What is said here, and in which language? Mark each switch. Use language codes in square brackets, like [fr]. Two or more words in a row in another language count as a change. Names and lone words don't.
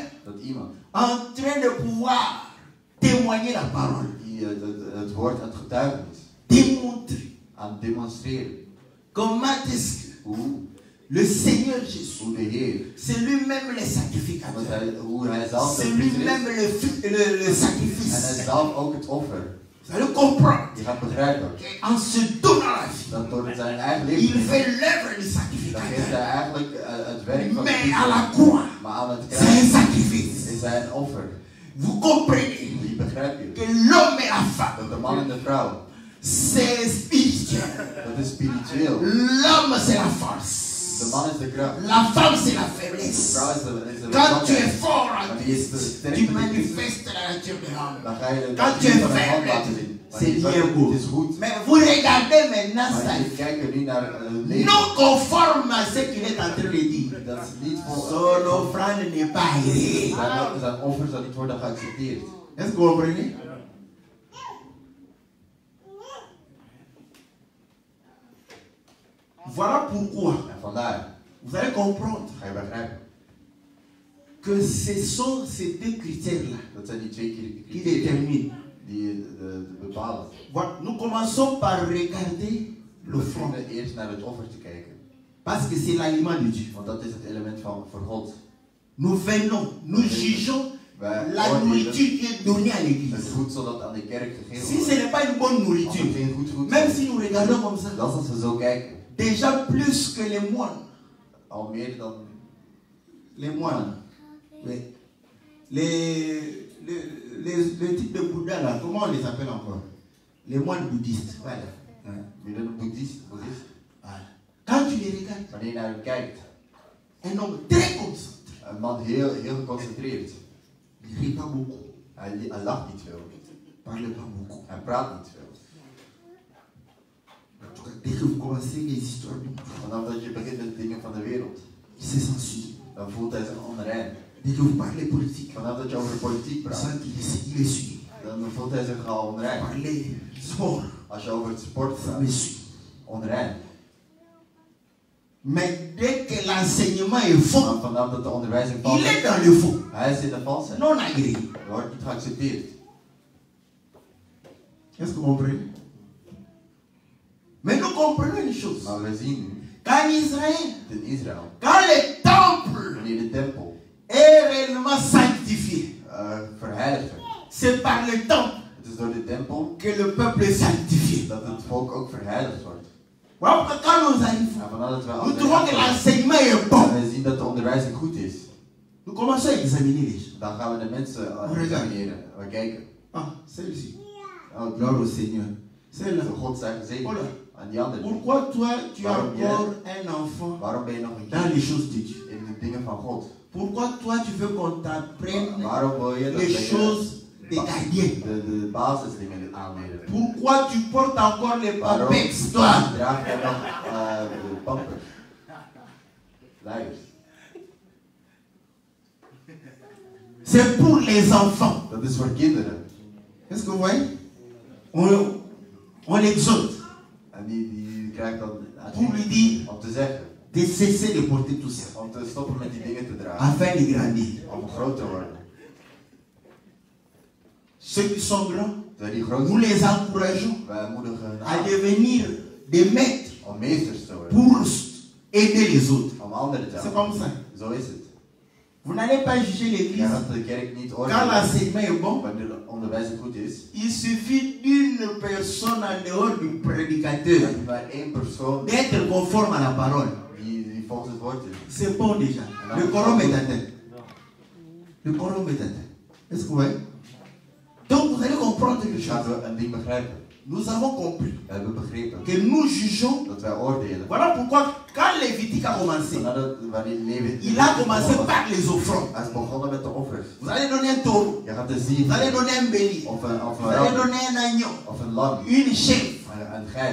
[nl] dat iemand [fr] en train de pouvoir témoigner la parole, [nl] die het woord en het getuigenis [fr] démontrer [nl] aan het demonstreren, [fr] comment est-ce que [nl] hoe [fr] le Seigneur Jésus, [nl] de Heer, [fr] c'est lui-même le sacrificateur, [nl] hoe hij zelf [fr] c'est [nl] de priester [fr] lui-même [nl] is [fr] le [nl] en hij [fr] sacrifice. [nl] zelf ook het offer. [fr] Vous allez comprendre [nl] Je gaat begrijpen [fr] qu'en se donnant la vie, [nl] dat door zijn eigen [fr] il [nl] leven [fr] fait l'œuvre du [nl] dan geeft [fr] sacrificateur. [nl] hij eigenlijk het werk van de [fr] Mais à [nl] priester. [fr] la croix, [nl] Maar aan het [fr] c'est un [nl] kruis [fr] sacrifice. [nl] is hij een offer. [fr] Vous comprenez [nl] Die begrijp je. [fr] que l'homme et la femme, [nl] Dat de man en de vrouw, [fr] c'est spirituel. [nl] dat is spiritueel. [fr] L'homme, c'est la force. [nl] De man is de kracht. [fr] La femme, c'est la [nl] De [fr] faiblesse. [nl] vrouw is de [fr] Quand tu es [nl] zwakheid. [fr] fort en [nl] Wanneer je [fr] Christ, [nl] sterk [fr] tu [nl] bent in Christus, [fr] manifestes la nature de l'homme. [nl] dan ga je de [fr] Quand tu [nl] natuur [fr] es [nl] van een man [fr] faible, [nl] laten zien. [fr] c'est [nl] Wanneer je [fr] bien [nl] zwak [fr] beau. [nl] bent, het is goed. [fr] Mais vous regardez maintenant ça, [nl] Maar je kijkt nu naar het leven. [fr] non conforme à ce qu'il est en train de dire. [nl] Dat is niet voor [fr] Son offrande n'est pas agréée. [nl] zijn offers dat niet worden geaccepteerd. [fr] Est-ce que vous comprenez? Voilà pourquoi [nl] En vandaar [fr] vous allez comprendre [nl] ga je begrijpen. [fr] que ce sont ces deux critères-là [nl] Dat zijn die twee [fr] qui [nl] criteria [fr] déterminent. [nl] die bepalen. [fr] Voilà, nous commençons par regarder [nl] We [fr] l'offrande [nl] beginnen eerst naar het offer te kijken. [fr] parce que c'est l'aliment de Dieu. [nl] Want dat is het element voor God. [fr] Nous venons, nous jugeons [nl] Wij [fr] la [nl] oordelen [fr] nourriture qui est donnée à [nl] het [fr] l'église. [nl] voedsel dat aan de kerk gegeven [fr] Si ce [nl] wordt. [fr] n'est pas une bonne [nl] Als het [fr] nourriture, [nl] geen goed voedsel [fr] même [nl] is, [fr] si nous regardons comme ça, [nl] dat is als we zo kijken. [fr] déjà plus que les moines. [nl] Al meer dan [fr] Les moines. Oui. Les types de Bouddha là, comment on les appelle encore? Les moines bouddhistes. Voilà. Hein? [nl] een boeddhist. [fr] Voilà. Quand tu les regardes, [nl] Wanneer je naar hem kijkt, [fr] un homme très concentré. [nl] een man heel geconcentreerd. [fr] Il ne rit pas beaucoup. [nl] Hij lacht niet veel. [fr] Parle pas beaucoup. [nl] Hij praat niet veel. [fr] En tout cas, dès que vous commencez les histoires du monde, [nl] Vanaf dat je begint met dingen van de wereld, [fr] il se censure. [nl] dan voelt hij zich onrein. [fr] Dès que vous parlez politique, [nl] Vanaf dat je over politiek [fr] il [nl] praat, [fr] sent qu'il est suivi. [nl] dan voelt hij zich al onrein. [fr] Parler sport, [nl] Als je over het sport [fr] il [nl] praat, [fr] me suit. [nl] onrein. [fr] Mais dès que l'enseignement est faux, [nl] Maar vanaf dat de onderwijzing vals [fr] il est [nl] is, [fr] dans le faux, [nl] hij is in de valsheid. [fr] non agréé. [nl] Dat wordt niet geaccepteerd. [fr] Est-ce que vous comprenez? Mais nous comprenons une chose. [nl] Maar we zien nu, [fr] Qu'en Israël, [nl] in Israël, [fr] quand le temple [nl] wanneer de tempel [fr] est réellement sanctifié, [nl] verheiligd werd, [fr] c'est par le temple [nl] het is door de tempel [fr] que le peuple est sanctifié. [nl] dat het volk ook verheiligd wordt. [fr] Voilà pourquoi quand nous arrivons, [nl] En vanaf dat we [fr] nous trouvons que l'enseignement est bon. [nl] en we zien dat de onderwijzing goed is, [fr] Nous commençons à examiner les choses. [nl] dan gaan we de mensen [fr] Regarde. [nl] examineren. We kijken. [fr] Ah, celle-ci. [nl] Oh, [fr] Gloire au Seigneur. Celle-là. [nl] God zij gezegend. [fr] Voilà. [nl] En die andere. [fr] Pourquoi toi, tu as [nl] Waarom jij- [fr] encore un enfant [nl] Waarom ben je nog een [fr] dans [nl] kind [fr] les choses de Dieu? [nl] in de dingen van God? [fr] Pourquoi toi, tu veux qu'on t'apprenne [nl] Waarom wil je dat [fr] les [nl] we [fr] choses des gardiens? [nl] de basisdingen aanleren? [fr] Pourquoi tu portes encore les [nl] Waarom [fr] papex, toi? [nl] draag jij nog de pampers? Luiers. [fr] C'est pour les enfants. [nl] Dat is voor kinderen. [fr] Est-ce que vous voyez? On l'exhorte [nl] En die krijgt dan [fr] pour lui dire [nl] om te zeggen. [fr] de cesser de porter tout ça, [nl] Om te stoppen met die dingen te dragen. [fr] afin de grandir. [nl] Om groot te worden. [fr] Ceux qui sont grands, [nl] Zij die groot [fr] nous [nl] zijn, [fr] les encourageons [nl] wij moedigen hen [fr] à [nl] aan [fr] devenir des maîtres [nl] om meesters te worden. [fr] pour aider les autres. [nl] Om anderen te [fr] C'est [nl] helpen. [fr] comme ça. [nl] Zo is het. [fr] Vous n'allez pas juger l'église [nl] Jij gaat de kerk niet [fr] quand [nl] oordelen. [fr] l'enseignement est bon. [nl] Wanneer de onderwijzing goed is, [fr] Il suffit d'une personne en dehors du prédicateur [nl] dat maar één persoon [fr] d'être conforme à la parole. [nl] die volgens het woord is. [fr] C'est bon déjà. Le quorum est atteint. Le quorum est atteint. Est-ce que vous voyez? Donc vous allez comprendre quelque [nl] Dus [fr] chose. [nl] gaan we een ding begrijpen. [fr] Nous avons compris [nl] We hebben begrepen [fr] que nous jugeons. [nl] dat wij oordelen. [fr] Voilà pourquoi quand Lévitique a commencé, [nl] Nadat wanneer Levi- [fr] il a commencé par les offrandes. [nl] Hij is begonnen met de offers. [fr] Vous allez donner un taureau, [nl] Je gaat de [fr] vous [nl] ziel [fr] allez donner un bélier, [nl] of een [fr] vous allez [nl] ram [fr] donner un agneau, [nl] of een lam, [fr] une chèvre. [nl] een geit.